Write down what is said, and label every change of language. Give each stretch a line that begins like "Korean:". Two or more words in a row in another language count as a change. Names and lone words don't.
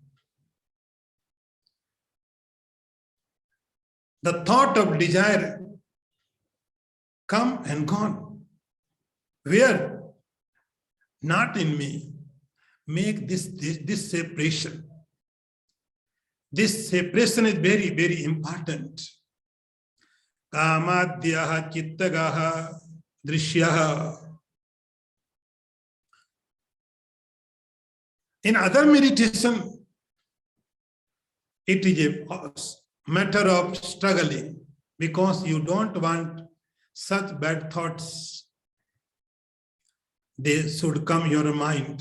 English: The thought of desire come and gone. Where? Not in me. Make this separation. This separation is very important.
Sanskrit: Kamadyaha chittagaha drishyaha.
English: In other meditation, it is a matter of struggling because you don't want such bad thoughts. They should come in your mind.